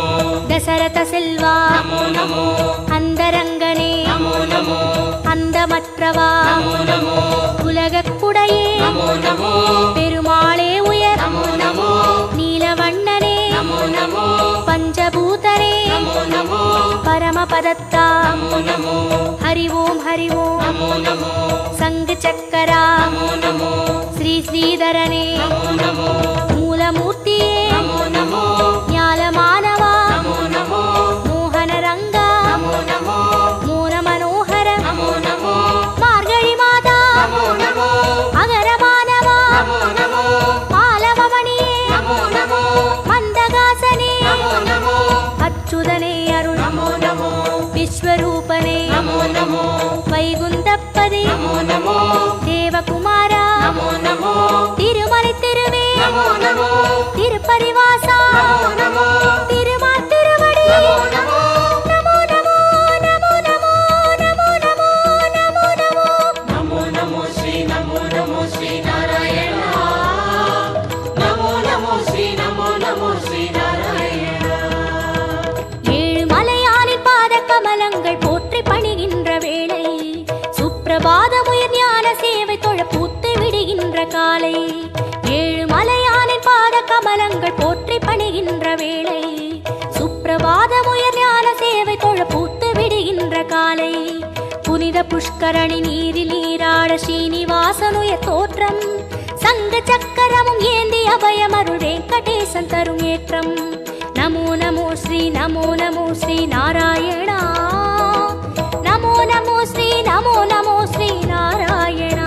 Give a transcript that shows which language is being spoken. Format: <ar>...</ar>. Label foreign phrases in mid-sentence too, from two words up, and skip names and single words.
<ta>தசரத செல்வா</ta> <sa>नमो नमो</sa> <ta>அந்தரங்கனே</ta> <sa>नमो नमो</sa> <ta>அந்தமற்றவா</ta> <sa>नमो नमो</sa> <ta>உலகக்குடையே</ta> <sa>नमो नमो</sa> <ta>பெருமாளே உயர்</ta> <sa>नमो नमो</sa> <ta>நீலவண்ணனே</ta> <sa>नमो नमो</sa> <ta>பஞ்சபூதனே</ta> <sa>नमो नमो</sa> <ta>பரமபதத்தா</ta> <sa>नमो नमो हरि ॐ हरि ॐ नमो नमो</sa> <ta>சங்கு சக்கரா</ta> <sa>नमो नमो</sa> <ta>ஸ்ரீ ஸ்ரீதரனே</ta> <sa>नमो नमो</sa> <ta>மூலமூர்த்தியே</ta> <sa>नमो नमो</sa> <ta>ஞாலமானவா</ta> <sa>नमो नमो</sa> <ta>மோகனரங்கா</ta> <sa>नमो नमो</sa> <ta>மோன மனோகர</ta> <sa>नमो नमो</sa> <ta>மார்கழி மாதா</ta> <sa>नमो नमो</sa> <ta>அகரமானவா</ta> <sa>नमो नमो</sa> <ta>மாலவமணியே</ta> <sa>नमो नमो</sa> <ta>மந்தகாசனே</ta> <sa>नमो नमो</sa> <ta>அச்சுதனே அருள்</ta> <sa>नमो नमो</sa> <ta>விஸ்வரூபனே</ta> <sa>नमो नमो</sa> <ta>வைகுந்தப்பதே</ta> <sa>नमो नमो</sa> <ta>தேவகுமாரா</ta> <sa>नमो नमो</sa> <ta>திருமலை திருவே</ta> <sa>नमो नमो</sa> <ta>திருப்பரிவாசா</ta> <sa>नमो नमो</sa> <ta>திருமால் திருவடி</ta> <sa>नमो नमो नमो नमो नमो नमो नमो नमो नमो नमो नमो नमो श्री नारायण नमो नमो श्री नारायण</sa> <ta>ஏழு மலையானின் பாத கமலங்கள் போற்றி பணிகின்ற வேளை சுப்பிரபாதமுயர் ஞான சேவை தொழ பூத்து விடுகின்ற காலை ஏழு மலையானின் பாத கமலங்கள் போற்றி பணிகின்ற வேளை சுப்பிரபாதமுயர் ஞான சேவை தொழ பூத்து விடுகின்ற காலை புனித புஷ்கரணி நீரில் நீராட ஸ்ரீனிவாசனுயர் தோற்றம் சங்கு சக்கரமும் ஏந்தி அபயமருள் வெங்கடேசன் தரும் ஏற்றம்</ta> <sa>नमो नमो श्री नारायणा नमो नमो श्री नारायणा</sa>